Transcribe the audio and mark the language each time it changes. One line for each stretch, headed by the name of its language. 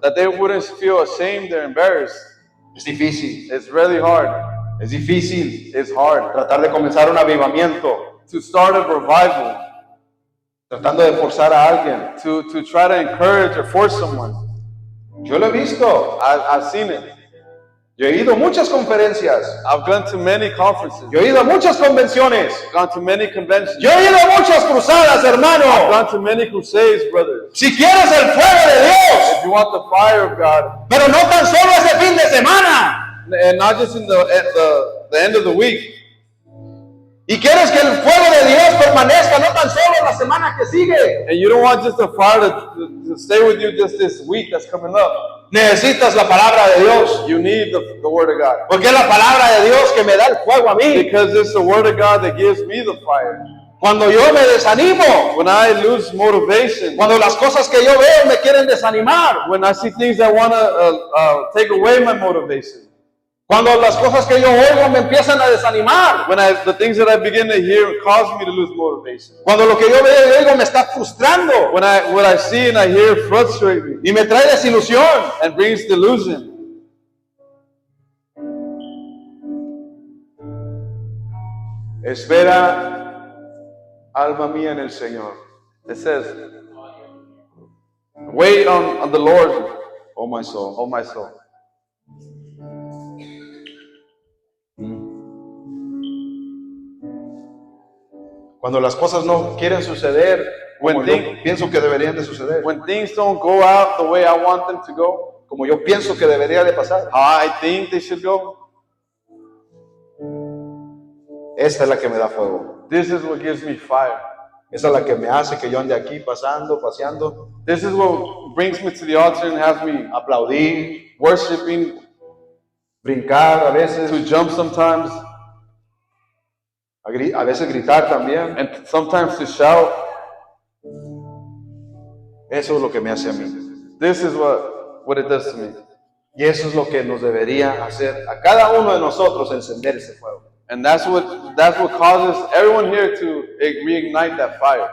English: that they wouldn't feel ashamed or embarrassed.
Spanish: Es difícil,
English: It's really hard.
Spanish: es difícil
English: It's hard
Spanish: tratar de comenzar un avivamiento,
English: to start a revival,
Spanish: tratando de forzar a alguien.
English: to try to encourage or force someone.
Spanish: Yo lo he visto,
English: I've seen it.
Spanish: yo he ido a muchas conferencias,
English: I've gone to many conferences,
Spanish: yo he ido a muchas convenciones,
English: gone to many conventions,
Spanish: yo he ido a muchas cruzadas, hermano.
English: gone to many crusades, brothers.
Spanish: Si quieres el fuego de Dios,
English: If you want the fire of God,
Spanish: pero no tan solo ese fin de semana,
English: and not just in the end of the week,
Spanish: y quieres que el fuego de Dios permanezca no tan solo la semana que sigue,
English: and you don't want just the fire to stay with you just this week that's coming up.
Spanish: necesitas la palabra de Dios,
English: You need the word of God.
Spanish: porque es la palabra de Dios que me da el fuego a mí.
English: Because it's the word of God that gives me the fire.
Spanish: Cuando yo me desanimo,
English: When I lose motivation,
Spanish: cuando las cosas que yo veo me quieren desanimar,
English: when I see things that want to take away my motivation,
Spanish: cuando las cosas que yo oigo me empiezan a desanimar,
English: when the things that I begin to hear cause me to lose motivation,
Spanish: cuando lo que yo veo y oigo me está frustrando
English: when what I see and I hear frustrate me
Spanish: y me trae desilusión,
English: and brings delusion,
Spanish: espera, alma mía, en el Señor.
English: it says, wait on the Lord, Oh my soul. oh my soul.
Spanish: Cuando las cosas no quieren suceder como
English: When
Spanish: yo
English: thing-
Spanish: pienso que deberían de suceder,
English: When things don't go out the way I want them to go,
Spanish: como yo pienso que debería de pasar,
English: how I think they should go,
Spanish: esta es la que me da fuego.
English: this is what gives me fire.
Spanish: Esa es la que me hace que yo ande aquí pasando, paseando,
English: This is what brings me to the altar and has me
Spanish: aplaudir,
English: worshiping,
Spanish: brincar a veces,
English: to jump sometimes,
Spanish: A veces gritar también.
English: and sometimes to shout.
Spanish: Eso es lo que me hace a mí.
English: This is what it does to me.
Spanish: Y eso es lo que nos debería hacer a cada uno de nosotros, encender ese fuego.
English: And that's what causes everyone here to reignite that fire.